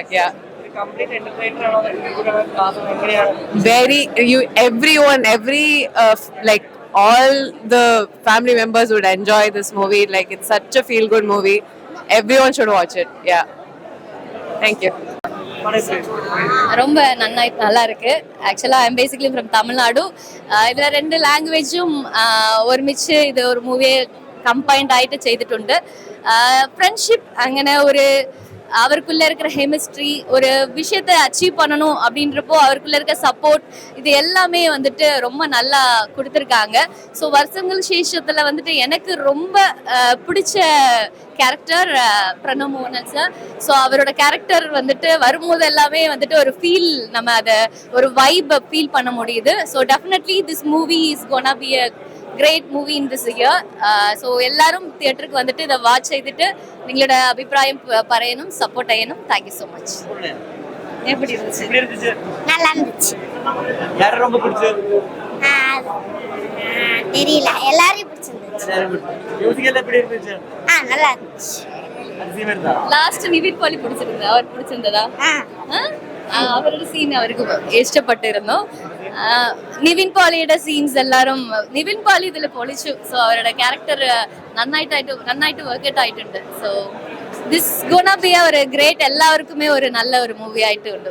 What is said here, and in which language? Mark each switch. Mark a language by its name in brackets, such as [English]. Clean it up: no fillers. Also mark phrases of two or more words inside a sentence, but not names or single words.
[English] Yeah. Very everyone like all the family members would enjoy this movie. Like it's such a feel good movie. Everyone should watch it. Yeah. Thank you. [Tamil] ரொம்ப நல்லா இருக்கு. [English] Actually I'm basically from Tamil Nadu. [Malayalam] இதுல 2 ലാംഗ്വേജും ഒരുമിച്ച് ഇത് ഒരു മൂവിയെ കമ്പൈൻഡ് ആയിട്ട് ചെയ്തിട്ടുണ്ട്. ഫ്രണ്ട്ഷിപ്പ് അങ്ങനെ ഒരു [Tamil] அவருக்குள்ள இருக்கிற கெமிஸ்ட்ரி ஒரு விஷயத்தை அச்சீவ் பண்ணணும் அப்படின்றப்போ அவருக்குள்ள இருக்க சப்போர்ட் இது எல்லாமே வந்துட்டு ரொம்ப நல்லா கொடுத்துருக்காங்க. ஸோ வருஷங்கள் சேஷத்துல வந்துட்டு எனக்கு ரொம்ப பிடிச்ச கேரக்டர் பிரணவ் மோகன் சார். ஸோ அவரோட கேரக்டர் வந்துட்டு வரும்போது எல்லாமே வந்துட்டு ஒரு ஃபீல் நம்ம அதை ஒரு [English] vibe feel [Tamil] பண்ண முடியுது. [English] So definitely this movie is gonna be a [Tamil] great movie in this year. So எல்லாரும் தியேட்டருக்கு வந்துட்டு இதை வாட்ச் செய்துட்டு நீங்களோட அபிப்பிராயம் பறையணும், சப்போர்ட் செய்யணும். [English] Thank you so much. [Tamil] எப்படி இருந்துச்சு? நல்லா இருந்துச்சு. யாரை ரொம்ப பிடிச்சது? தெரியல, எல்லாரையும் பிடிச்சிருந்துச்சு. மியூசிக் எல்லாம் எப்படி இருந்துச்சு? நல்லா இருந்துச்சு. [Malayalam] ലാസ്റ്റ് നിവിൻ പോളി പിടിച്ചിരുന്നു. അവർ പിടിച്ചിരുന്നതാ? അവരുടെ സീൻ അവർക്ക് ഇഷ്ടപ്പെട്ടിരുന്നു. നിവിൻ പോളിയുടെ സീൻസ് എല്ലാരും നിവിൻ പോളി ഇതിൽ പൊളിച്ചു. സോ അവരുടെ ക്യാരക്ടർ നന്നായിട്ട് വർക്ക്ഔട്ട് ആയിട്ടുണ്ട്. [English] so this gonna be [Malayalam] ഒരു ഗ്രേറ്റ്, എല്ലാവർക്കുമേ ഒരു നല്ല ഒരു മൂവി ആയിട്ടുണ്ട്.